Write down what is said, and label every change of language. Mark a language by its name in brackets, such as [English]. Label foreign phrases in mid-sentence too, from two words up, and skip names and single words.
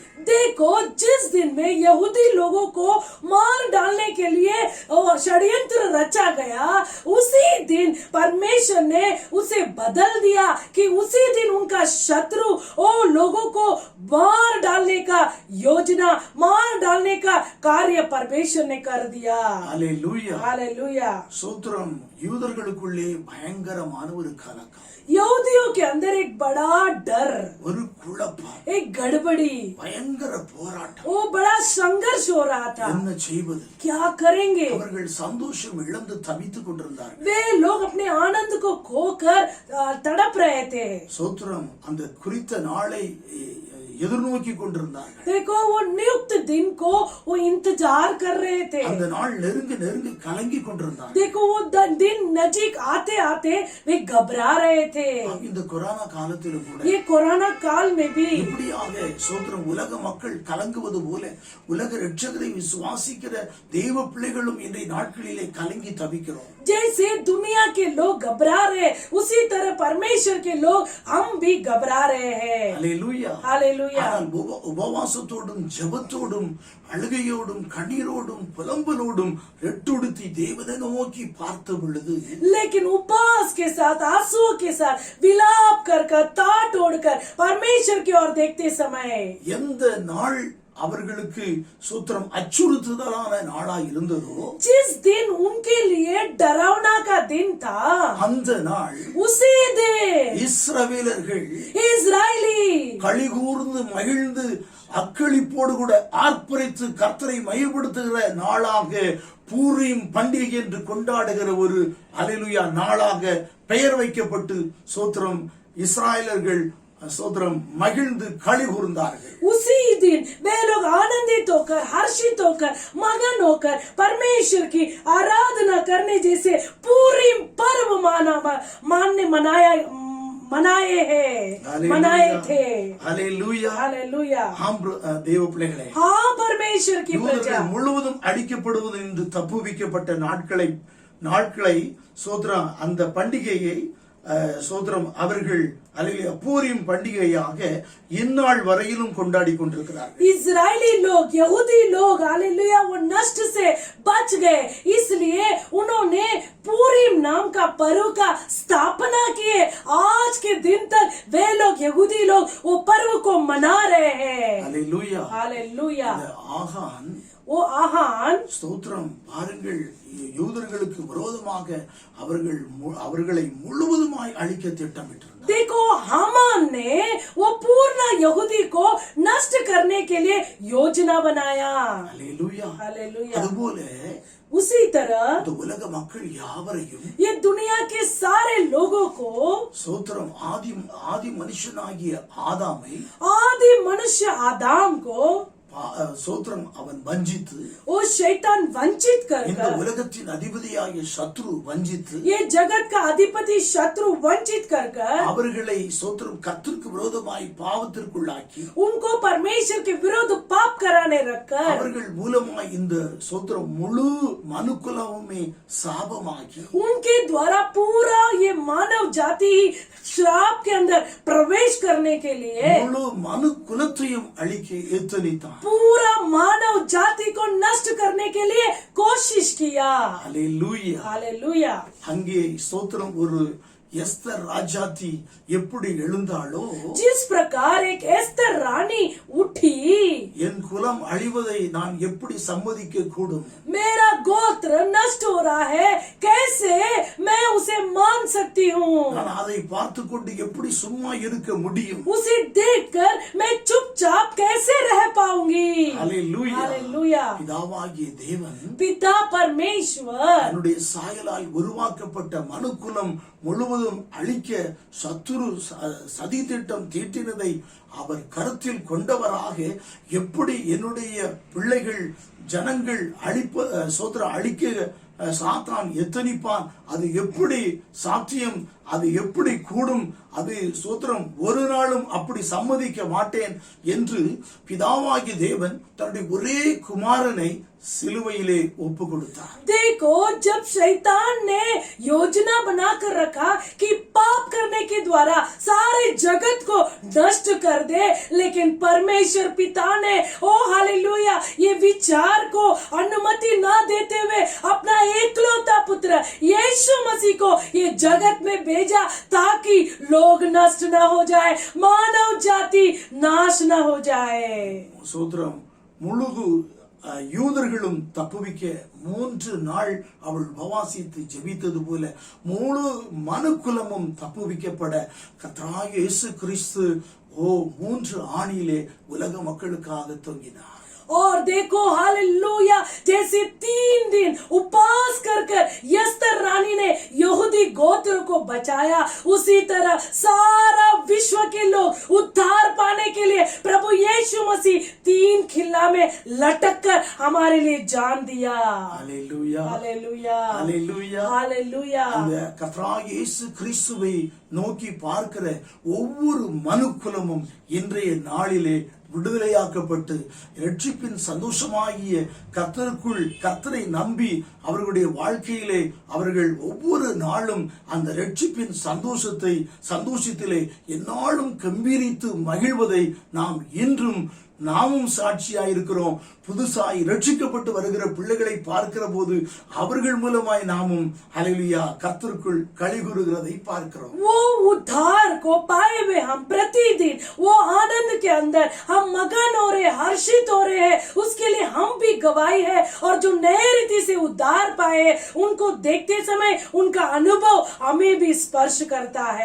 [Hindi] देखो जिस दिन में यहूदी लोगों को मार डालने के लिए षड्यंत्र रचा गया, उसी दिन परमेश्वर ने उसे बदल दिया कि उसी दिन उनका शत्रु लोगों को मार डालने का योजना, मार डालने का कार्य परमेश्वर ने कर दिया। [Tamil] அல்லேலூயா [Hindi] हालेलुया। [Tamil] சோத்திரம். யூதர்களுக்குள்ளே பயங்கரமான ஒரு கலக்கம், [Hindi] यहूदियों के अंदर एक बड़ा डर, [Tamil] ஒரு குழப்பம், [Hindi] एक गड़बड़ी, [Tamil] பயங்கர போராட்டம். [Hindi] वो बड़ा संघर्ष हो रहा था। [Tamil] என்ன செய்வது? [Hindi] क्या करेंगे? [Tamil] அவர்கள் சந்தோஷம் இழந்து தவித்துக் கொண்டிருந்தார்கள். [Hindi] वे लोग अपने आनंद को खोकर तड़प रहे थे। [Tamil] சோத்திரம். அந்த குறித்த நாளை எதிர்நோக்கி கொண்டிருந்தார்கள். [Hindi] देखो वो नियुक्त दिन को वो इंतजार कर रहे थे। [Tamil] அந்த நாள் நெருங்கி கலங்கி கொண்டிருந்தார்கள். [Hindi] देखो वो दिन नजीक आते आते वे घबरा रहे थे। [Tamil] இந்த கொரோனா காலத்திலும் கூட [Hindi] ये कोरोना काल में भी [Tamil] இப்படியாக சோத்திரம் உலக மக்கள் கலங்குவது போல உலக இரட்சகரை விசுவாசிக்கிற தெய்வ பிள்ளைகளும் இன்றைய நாட்களிலே கலங்கி தவிக்கிறோம். [Hindi] जैसे दुनिया के लोग घबरा रहे, उसी तरह परमेश्वर के लोग हम भी घबरा रहे हैं। [Tamil] அல்லேலூயா [Hindi] हालेलुया। [Tamil] ஆனால் உபவாசத்தோடும் ஜெபத்தோடும் அழுகையோடும் கண்ணீரோடும் புலம்பலோடும் ரெட்டுடுத்தி தேவனை நோக்கி பார்த்த பொழுது [Hindi] लेकिन उपवास के साथ, आंसुओं के साथ, विलाप कर कर, ताट ओढ़कर परमेश्वर की ओर देखते समय [Tamil] எந்த நாள் அவர்களுக்கு சூத்திரம் அச்சுறுத்துதலான நாளா இருந்ததோ, [Hindi] जिस दिन उनके लिए डरावना का दिन था, [Tamil] அந்த நாள் [Hindi] उसी दिन [Tamil] இஸ்ரவேலர்கள் [Hindi] इजरायली [Tamil] களிகூர்ந்து மகிழ்ந்து அக்களிப்போடு கூட ஆர்ப்பரித்து கர்த்தரை மையப்படுத்துகிற நாளாக பூரீம் பண்டிகை என்று கொண்டாடுகிற ஒரு அல்லேலூயா நாளாக பெயர் வைக்கப்பட்டு சோத்திரம் இஸ்ராயலர்கள் சோத்திரம் மகிழ்ந்து களி கூர்ந்தார்கள். [Hindi] उसी दिन वे लोग आनंदित होकर, हर्षित होकर, मगन होकर परमेश्वर की आराधना करने जैसे पूरी पर्व मनाए थे। [Tamil] அல்லேலூயா [Hindi] हालेलुया। [Tamil] தேவ பிள்ளைகளே, [Hindi] हाँ परमेश्वर की प्रजा [Tamil] யூதர்கள் முழுவதும் அடிக்கப்படுவது என்று தப்புவிக்கப்பட்ட நாட்களை சோத்திரம் அந்த பண்டிகையை சோத்திரம் அவர்கள் அல்லேலூயா பூரீம் பண்டிகையாக இந்நாள் வரையிலும் கொண்டாடி கொண்டிருக்கிறார்கள். [Hindi] इजरायली लोग, यहूदी लोग हालेलुया वो नष्ट से बच गए, इसलिए उन्होंने पूरीम नाम का पर्व का स्थापना किए। आज के दिन तक वे लोग, यहूदी लोग वो पर्व को मना रहे हैं। [Tamil] அல்லேலூயா. [Hindi] हालेलुया। [Tamil] ஆகான் [Hindi] वो आहान [Tamil] ஸ்தோத்திரம் பாருங்கள், யூதர்களுக்கு விரோதமாக அவர்களை முழுவதுமாய் அழிக்க திட்டமிட்டிருந்தார். [Hindi] देखो हामान ने वो पूर्ण यहूदी को नष्ट करने के लिए योजना बनाया। [Tamil] அல்லேலூயா. [Hindi] हालेलुया। [Tamil] அதுபோல [Hindi] उसी तरह [Tamil] இந்த உலக மக்கள் யாவரையும் [Hindi] ये दुनिया के सारे लोगों को [Tamil] சோத்திரம் ஆதி மனுஷனாகிய ஆதாமை [Hindi] आदि मनुष्य आदाम को [Tamil] சோத்திரம் அவன் வஞ்சித்து, [Hindi] वो शैतान वंचित [Tamil] இந்த [Hindi] कर [Tamil] உலகத்தின் அதிபதியாகிய சத்ரு வஞ்சித்து, [Hindi] ये जगत का अधिपति शत्रु वंचित कर [Tamil] அவர்களை சோத்திரம் கர்த்தருக்கு விரோதமாய் பாவத்திற்குள்ளாக்கி, [Hindi] उनको परमेश्वर के विरुद्ध पाप कराने रखकर [Tamil] அவர்கள் மூலமாய் இந்த சோத்திரம் முழு மனுக்குலமுமே சாபமாகி, [Hindi] उनके द्वारा पूरा ये मानव जाति श्राप के अंदर प्रवेश करने के लिए [Tamil] முழு மனு குலத்தையும் அழிக்க எத்தனித்தான். [Hindi] पूरा मानव जाति को नष्ट करने के लिए कोशिश किया। [Tamil] அல்லேலூயா. [Hindi] हालेलुया। [Tamil] அங்கே ஸ்தோத்திரம் ஒரு எஸ்தர் ராஜாத்தி எப்படி எழுந்தாளோ, [Hindi] जिस प्रकार एक एस्तर रानी उठी, [Tamil] என் குலம் அழிவதை நான் எப்படி சம்மதிக்க கூடும்? [Hindi] मेरा गोत्र नष्ट हो रहा है, कैसे मैं उसे मान सकती हूँ? [Tamil] நான் அதை பார்த்து கொண்டு எப்படி சும்மா இருக்க முடியும்? [Hindi] उसे देखकर मैं चुपचाप कैसे रह पाऊंगी? [Tamil] அல்லேலூயா. [Hindi] हालेलूया। [Tamil] பிதாவாகிய தேவன் [Hindi] पिता परमेश्वर [Tamil] தன்னுடைய சாயலால் உருவாக்கப்பட்ட மனுக்குலம் முழுவதும் அழிக்க சத்துரு சதி திட்டம் தீட்டினதை அவர் கருத்தில் கொண்டவராக, எப்படி என்னுடைய பிள்ளைகள் ஜனங்கள் அழிக்க சாத்தான் எத்தனிப்பான், அது எப்படி சாத்தியம், அது எப்படி கூடும், அது சோத்திரம் ஒரு நாளும் அப்படி சம்மதிக்க மாட்டேன் என்று பிதாவாகிய தேவன் தன்னுடைய ஒரே குமாரனை சிலுவையிலே ஒப்பு கொடுத்தார். [Hindi] देखो, जब शैतान ने योजना बनाकर रखा कि पाप करने के द्वारा सारे जगत को नष्ट कर दे, लेकिन परमेश्वर पिता ने ओ हालेलुया ये विचार को अनुमति ना देते हुए अपना एकलौता पुत्र यीशु मसीह को ये जगत में भेजा, ताकि लोग नष्ट न हो जाए, मानव जाति नाश न हो जाए। [Tamil] சோத்திரம் முழுகு யூதர்களும் தப்புவிக்க 3 நாள் அவள் உபவாசித்து ஜெபித்தது போல முழு மனுக்குலமும் தப்புவிக்கப்பட கர்த்தராகிய இயேசு கிறிஸ்து 3 ஆணியிலே உலக மக்களுக்காக தொங்கினார். [Hindi] और देखो हालेलुया, जैसे 3 दिन उपवास कर एस्तर रानी ने यहूदी गोत्र को बचाया, उसी तरह सारा विश्व के लोग उद्धार पाने के लिए प्रभु यीशु मसीह 3 खिल्ला में लटक कर हमारे लिए जान दिया। हालेलुया. हालेलुया। हालेलुया. हालेलुया। [Tamil] அந்த கர்த்தராகிய இயேசு கிறிஸ்துவை நோக்கி பார்க்கிற ஒவ்வொரு மனுக்குலமும் இன்றைய நாளிலே விடுதலையாக்கப்பட்டு இரட்சிப்பின் சந்தோஷமாகிய கர்த்தரை நம்பி அவர்களுடைய வாழ்க்கையிலே அவர்கள் ஒவ்வொரு நாளும் அந்த இரட்சிப்பின் சந்தோஷத்திலே எந்நாளும் கம்பீரித்து மகிழ்வதை நாம் இன்றும் நாமும் சாட்சியாயிருக்கிறோம். புதுசாய் ரட்சிக்கப்பட்டு வருகிற பிள்ளைகளை பார்க்கிற போது அவர்கள் மூலமாய் நாமும் ஹல்லேலூயா கர்த்தருக்குள் களி கூறுகிறதை பார்க்கிறோம். [Hindi] वो उद्धार को पाए हुए हम प्रतिदिन वो आनंद के अंदर हम मगन हो रहे, हर्षित हो रहे हैं, उसके लिए हम भी गवाही है। और जो नए रीति से उद्धार पाए उनको देखते समय उनका अनुभव हमें भी स्पर्श करता है।